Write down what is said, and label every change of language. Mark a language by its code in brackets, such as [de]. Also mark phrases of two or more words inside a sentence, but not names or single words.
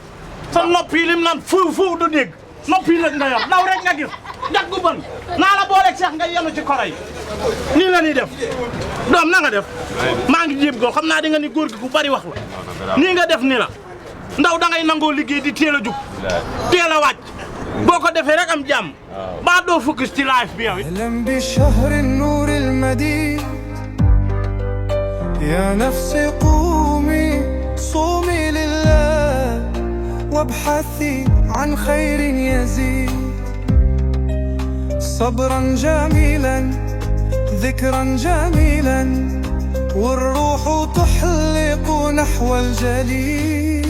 [wo] sa nopp yi lim naan fu du dégg nopp yi nag nga yor daw rek nga gis jag gu bon naa la booleeg Cheikh nga yenu ci koro yi nii la ñuy def doom na nga def maa ngi jéem góor xam naa di nga ni góor gi ku bari wax la nii nga def ni la ndaw da ngay nangoo liggéey di teel a jug teel a wàcc boo ko defee rek am jàmm ba doo focus ci live bi yow [ar] أهلا بشهر النور المديد يا نفسي قومي صومي لله وابحثي عن خير يزيد صبرا جميلا ذكرا جميلا والروح تحلق نحو الجليد